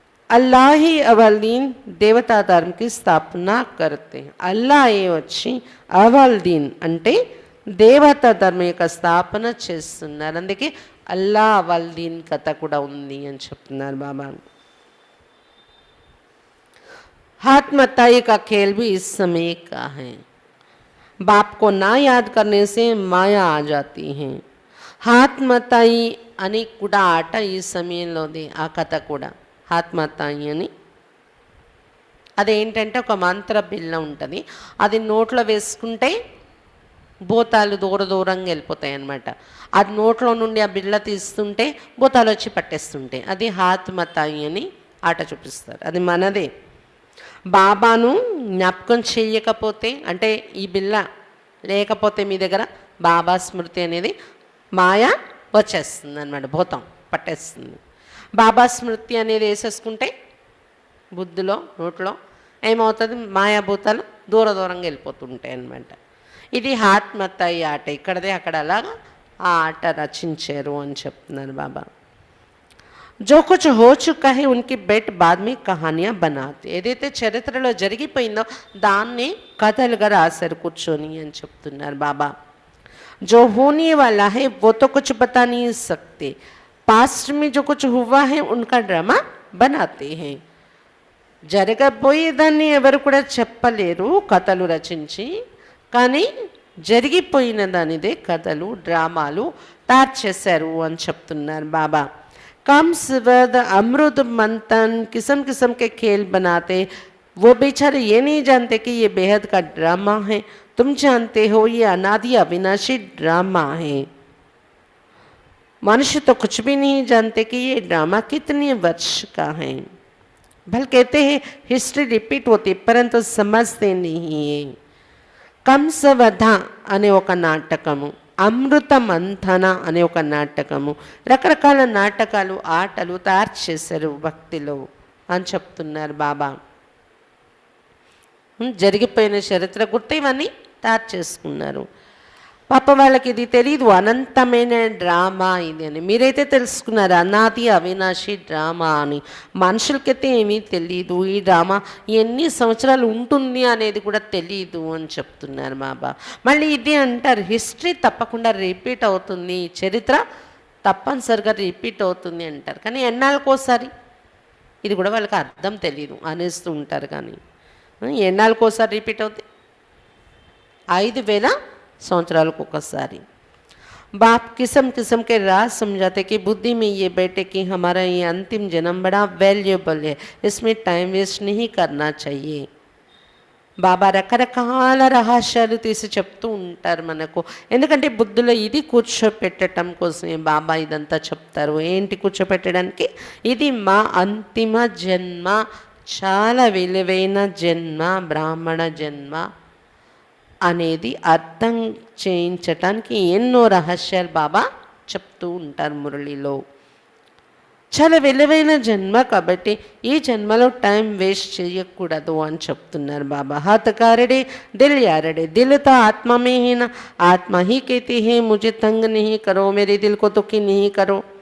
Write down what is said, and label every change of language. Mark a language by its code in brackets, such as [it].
[hi] అల్లాహి అవల్దీన్ దేవతా ధర్మకి స్థాపన కర్తే. [te] అల్లాహే వచ్చి అవల్దీన్ అంటే దేవతా ధర్మం యొక్క స్థాపన చేస్తున్నారు. అందుకే అల్లా అవల్దీన్ కథ కూడా ఉంది అని చెప్తున్నారు బాబా. [hi] हाथ मताई का खेल भी इस समय का है. बाप को ना याद करने से माया आ जाती है. [te] హాత్ మతాయి అని కూడా ఆట ఈ సమయంలోది, ఆ కథ కూడా హాత్ మతాయి అని. అదేంటంటే ఒక మంత్ర బిల్ల ఉంటుంది, అది నోట్లో వేసుకుంటే భూతాలు దూరంగా వెళ్ళిపోతాయి అన్నమాట. అది నోట్లో నుండి ఆ బిళ్ళ తీస్తుంటే భూతాలు వచ్చి పట్టేస్తుంటాయి. అది హాత్ మతాయి అని ఆట చూపిస్తారు. అది మనదే. బాబాను జ్ఞాపకం చేయకపోతే, అంటే ఈ బిల్ల లేకపోతే మీ దగ్గర బాబా స్మృతి అనేది మాయ వచ్చేస్తుంది అన్నమాట, భూతం పట్టేస్తుంది. బాబా స్మృతి అనేది వేసేసుకుంటే బుద్ధిలో నోట్లో ఏమవుతుంది, మాయాభూతాలు దూరంగా వెళ్ళిపోతుంటాయి అన్నమాట. ఇది ఆత్మతయి ఆట, ఇక్కడదే అక్కడ అలాగా ఆ ఆట రచించారు అని చెప్తున్నారు బాబా. [hi] जो कुछ हो चुका है उनकी बेट बाद में कहानियाँ बनाते. [te] ఏదైతే చరిత్రలో జరిగిపోయిందో దాన్ని కథలుగా రాశారు కూర్చొని అని చెప్తున్నారు బాబా. [hi] जो होने वाला है वो तो कुछ बता नहीं सकते. पास्ट में जो कुछ हुआ है उनका ड्रामा बनाते हैं. [te] జరగబోయేదాన్ని ఎవరు కూడా చెప్పలేరు కథలు రచించి, కానీ జరిగిపోయిన దానిదే కథలు డ్రామాలు తయారు చేశారు అని చెప్తున్నారు బాబా. [hi] कम स्वर्द अमृत मंथन किस्म किस्म के खेल बनाते. वो बेचारे ये नहीं जानते कि ये बेहद का ड्रामा है. तुम जानते हो ये अनादि अविनाशी ड्रामा है. मनुष्य तो कुछ भी नहीं जानते कि ये ड्रामा कितने वर्ष का है. भल कहते हैं हिस्ट्री रिपीट होती परंतु समझते नहीं है. [te] कंसवधा अने ఒక నాటకము, అమృత మంథన అనే ఒక నాటకము, రకరకాల నాటకాలు ఆటలు తయారు చేశారు భక్తిలో అని చెప్తున్నారు బాబా. జరిగిపోయిన చరిత్ర గుర్తు ఇవన్నీ తయారు చేసుకున్నారు. పాప వాళ్ళకి ఇది తెలీదు, అనంతమైన డ్రామా ఇది అని. మీరైతే తెలుసుకున్నారు అనాది అవినాశి డ్రామా అని. మనుషులకైతే ఏమీ తెలీదు, ఈ డ్రామా ఎన్ని సంవత్సరాలు ఉంటుంది అనేది కూడా తెలీదు అని చెప్తున్నారు బాబా. మళ్ళీ ఇది అంటారు, హిస్టరీ తప్పకుండా రిపీట్ అవుతుంది, చరిత్ర తప్పనిసరిగా రిపీట్ అవుతుంది అంటారు. కానీ ఎన్నాళ్ళకోసారి, ఇది కూడా వాళ్ళకి అర్థం తెలీదు అనేస్తూ ఉంటారు. కానీ ఎన్నాళ్ళకోసారి రిపీట్ అవుతుంది, 5000 సంవత్సరాలకు ఒకసారి. [hi] बाप किस्म किस्म के राज समझाते कि बुद्धि में ये बैठे कि हमारा ये अंतिम जन्म बड़ा वैल्यूबल है, इसमें टाइम वेस्ट नहीं करना चाहिए. [te] బాబా రకరకాల రహస్యాలు తీసి చెప్తూ ఉంటారు మనకు. ఎందుకంటే బుద్ధిలో ఇది కూర్చోపెట్టడం కోసమే బాబా ఇదంతా చెప్తారు. ఏంటి కూర్చోపెట్టడానికి, ఇది మా అంతిమ జన్మ, చాలా విలువైన జన్మ, బ్రాహ్మణ జన్మ అనేది అర్థం చేయించటానికి ఎన్నో రహస్యాలు బాబా చెప్తూ ఉంటారు మురళిలో. చాలా విలువైన జన్మ కాబట్టి ఈ జన్మలో టైం వేస్ట్ చేయకూడదు అని చెప్తున్నారు బాబా. [hi] हाथ कारड़े दिल यारड़े, दिल तो आत्मा में ही ना, आत्मा ही कहती है मुझे तंग नहीं करो, मेरे दिल को दुखी नहीं करो.